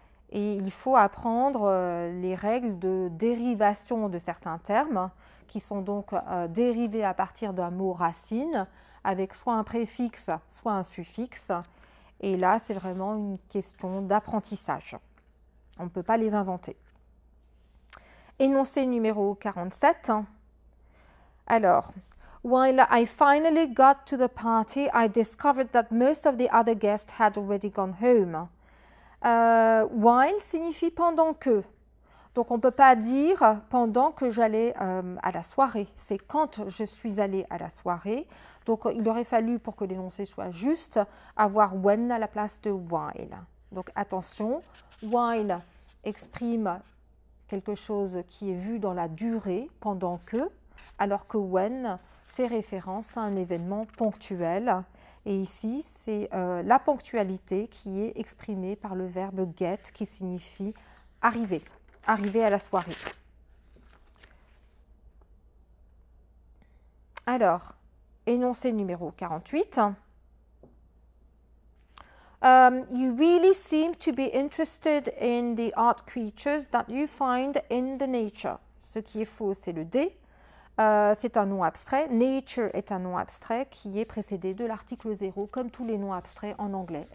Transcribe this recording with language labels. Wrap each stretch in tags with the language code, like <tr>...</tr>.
<fr>Et il faut apprendre les règles de dérivation de certains termes, qui sont donc dérivés à partir d'un mot racine, avec soit un préfixe, soit un suffixe. Et là, c'est vraiment une question d'apprentissage. On ne peut pas les inventer. Énoncé numéro 47. Alors,</fr> <en>while I finally got to the party, I discovered that most of the other guests had already gone home.</en> <fr>While signifie pendant que. Donc, on ne peut pas dire pendant que j'allais à la soirée. C'est quand je suis allée à la soirée. Donc, il aurait fallu, pour que l'énoncé soit juste, avoir when à la place de while. Donc, attention, while exprime quelque chose qui est vu dans la durée, pendant que, alors que when fait référence à un événement ponctuel. Et ici, c'est la ponctualité qui est exprimée par le verbe get, qui signifie arriver, arriver à la soirée. Alors, énoncé numéro 48.</fr> <en>You really seem to be interested in the art creatures that you find in the nature.</en> <fr>Ce qui est faux, c'est le D. C'est un nom abstrait. Nature est un nom abstrait qui est précédé de l'article 0, comme tous les noms abstraits en anglais.</fr>